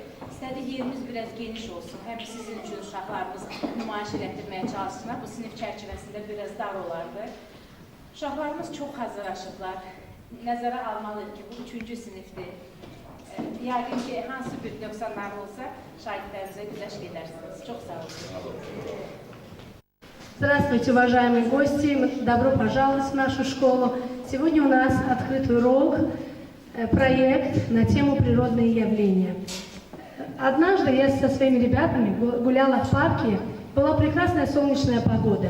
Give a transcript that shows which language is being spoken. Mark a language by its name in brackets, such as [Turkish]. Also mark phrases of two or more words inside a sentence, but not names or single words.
[Azerbaijani] İstədik yerimiz biraz geniş olsun, həm sizin üçün uşaqlarımız nümayiş elətdirməyə çalışsınlar. Bu sinif çərçivəsində biraz dar olardı. Uşaqlarımız çox hazırlaşıblar. Nəzərə almalıyıq ki, bu 3-cü sinifdir. Yəqin ki, hansı bir nöqsanlar olsa, şahidlərimizə güləşq edərsiniz. Çox sağ olun. [Russian] Здравствуйте, уважаемые гости! Добро пожаловать в нашу школу. Сегодня у нас открытый урок, проект на тему «Природные явления». Однажды я со своими ребятами гуляла в парке, была прекрасная солнечная погода.